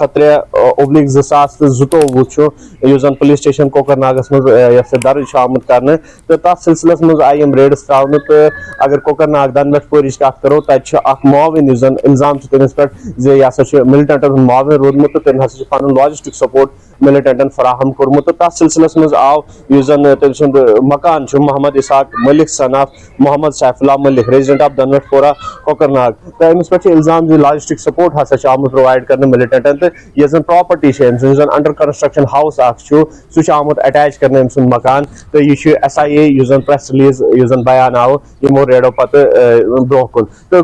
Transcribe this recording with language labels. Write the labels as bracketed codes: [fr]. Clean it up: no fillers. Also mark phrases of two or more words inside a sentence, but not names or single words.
[ks] 103/2022 چھُ یُس زن [en] police station [ks] کۄکر ناگس منٛز یتھ درٕج چھُ آمُت کرنہٕ تہٕ تتھ سلسلس منٛز آیہِ یِم ریڈٕس تراونہٕ تہٕ اگر کۄکر ناگ دنبٮ۪ٹھ پورِچ کتھ کرو تتہِ چھُ اکھ معاوِن یُس زن الزام چھُ تٔمِس پٮ۪ٹھ زِ یہِ ہسا چھُ ملٹنٹن ہُنٛد معاوِن روٗدمُت تہٕ تٔمۍ ہسا چھُ پنُن [en] logistic support [ks] ملٹنٹن فراہم کوٚرمُت تہٕ تتھ سلسلس منٛز آو یُس زن تٔمۍ سُنٛد مکان چھُ محمد اسحاق ملک [en] son of [ks] محمد سیف اللہ ملک [en] resident of [ks] دنبٮ۪ٹھ پورہ کۄکر ناگ تہٕ أمِس پٮ۪ٹھ چھُ الزام زِ [en] logistic support [ks] ہسا چھُ آمُت پرووایڈ کرنہٕ ملٹنٹن تہٕ یۄس زن پراپرٹی چھِ أمۍ سٕنٛز یُس زن [en] under construction house [ks] اکھ چھُ سُہ چھُ آمُت اٹیچ کرنہٕ أمۍ سُنٛد مکان تہٕ یہِ چھُ SIA یُس زن [en] press release [ks] یُس زن بیان آو یِمو ریڈو پتہٕ برونٛہہ کُن تہٕ